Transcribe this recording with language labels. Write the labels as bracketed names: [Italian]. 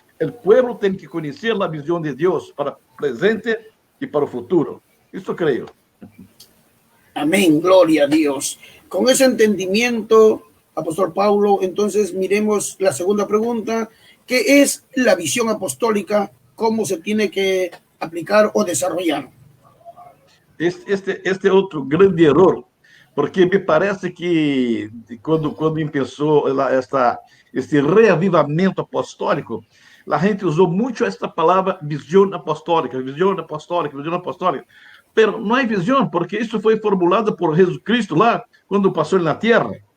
[Portuguese] O povo tem que conhecer a visão de Deus para o presente e para o futuro. Isso creio. [Spanish] Amén, gloria a Dios. Con ese entendimiento, Apóstol Paulo, entonces miremos la segunda pregunta, ¿qué es la visión apostólica? ¿Cómo se tiene que aplicar o desarrollar? [Portuguese] Este é outro grande erro, porque me parece que quando começou este reavivamento apostólico, a gente usou muito esta palavra visão apostólica, visão apostólica, visão apostólica. Pero não é visão, porque isso foi formulado por Jesus Cristo lá, quando passou na terra.